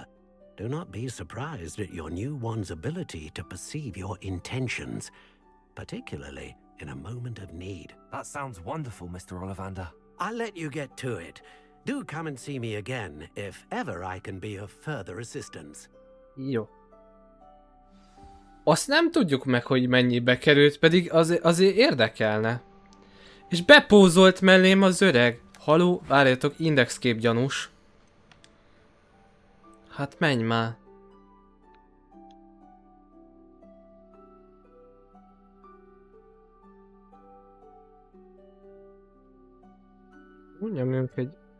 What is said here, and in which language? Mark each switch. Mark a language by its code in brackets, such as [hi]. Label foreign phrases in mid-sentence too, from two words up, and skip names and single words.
[en] Do not be surprised at your new wand's ability to perceive your intentions, particularly in a moment of need. That sounds wonderful, Mr. Ollivander. I'll let you get to it. Do come and see me again if ever I can be of further assistance. [hu] Jó. Azt nem tudjuk meg, hogy mennyibe került, pedig azért érdekelne. És bepózolt mellém az öreg. Haló, várjátok, indexkép gyanús. Hát menj már. Nyomjunk egy...